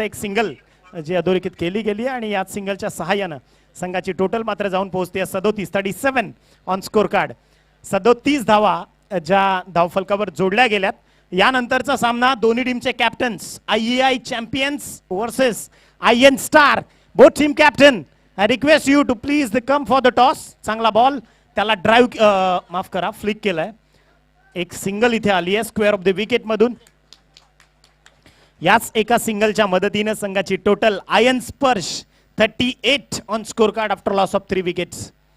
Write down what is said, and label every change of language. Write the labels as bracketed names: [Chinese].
[Marathi] एक सिंगल जी अधोरेखित केली गेली आणि याच सिंगलच्या सहाय्यानं संघाची टोटल मात्र जाऊन पोहोचते 37 [English] On score card. [Marathi] 37 धावा ज्या धावफलकावर जोडल्या गेल्यात. यानंतरचा सामना दोन्ही टीमचे captains IEI champions versus IN star. [English] Both team captain I request you to please come for the toss. [Marathi] चांगला बॉल त्याला ड्राईव्ह माफ करा फ्लिक केलाय. एक सिंगल इथे आली आहे स्क्वेअर ऑफ द विकेट मधून. याच एका सिंगलच्या मदतीने संघाची टोटल आयन स्पर्श 38 [English] On score card after loss of 3 wickets.